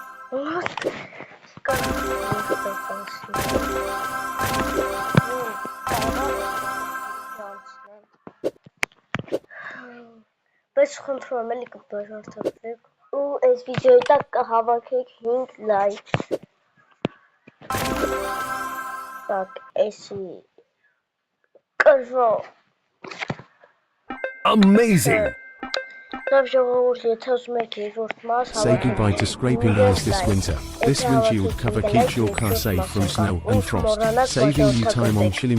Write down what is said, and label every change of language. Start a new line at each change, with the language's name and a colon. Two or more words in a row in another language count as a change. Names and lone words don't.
Armenian: Բայց խնդրում եմ էլի կբաժանորդեք ու այս վիդեոյի տակ կհավաքեք 5 լայք Так, էսի կրվո
English: Amazing!
Armenian: Լավ ժողովուրդ, եթե ուզում եք երկրորդ մաս
English: Say goodbye to scraping ice this winter. This windshield cover keeps your car safe from snow and frost, saving you time on chilly mornings.